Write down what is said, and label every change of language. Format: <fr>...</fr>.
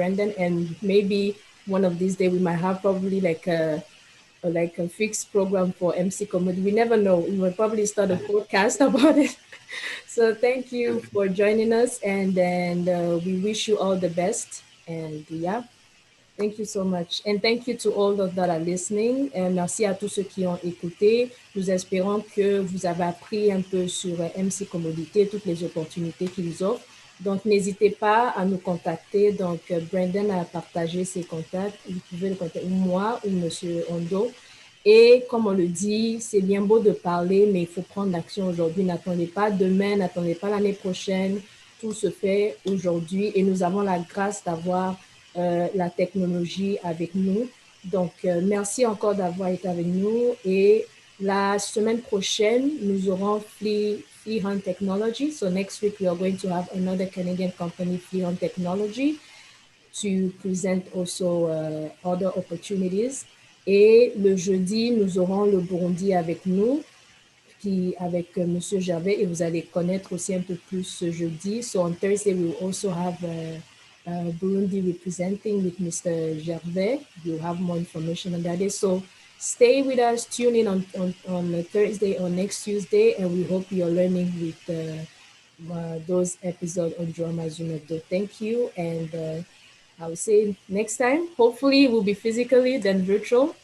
<en>Brenden, and maybe one of these days we might have probably like a fixed program for M&C Commodities. We never know. We will probably start a podcast about it. So thank you for joining us, and then we wish you all the best. And yeah, thank you so much. And thank you to all those that are listening.</en> <fr>Et merci à tous ceux qui ont écouté. Nous espérons que vous avez appris un peu sur M&C Commodities, toutes les opportunités qu'ils offrent. Donc, n'hésitez pas à nous contacter. Donc, Brenden a partagé ses contacts. Vous pouvez le contacter, moi ou Monsieur Ondo. Et comme on le dit, c'est bien beau de parler, mais il faut prendre l'action aujourd'hui. N'attendez pas demain, n'attendez pas l'année prochaine. Tout se fait aujourd'hui, et nous avons la grâce d'avoir la technologie avec nous. Donc, merci encore d'avoir été avec nous. Et la semaine prochaine, nous aurons Fleet-Hunt Technology.</fr> <en>So next week, we are going to have another Canadian company, Fleet-Hunt Technology, to present also other opportunities.</en> <fr>Et le jeudi, nous aurons le Burundi avec nous, avec Monsieur Gervais, et vous allez connaître aussi un peu plus ce jeudi.</fr> <en>So on Thursday, we will also have Burundi representing with Mr. Janv. You'll have more information on that day. So stay with us, tune in on Thursday or next Tuesday, and we hope you're learning with those episodes on Drama Zoom HEBDO. Thank you, and I will say next time, hopefully it will be physically than virtual.</en>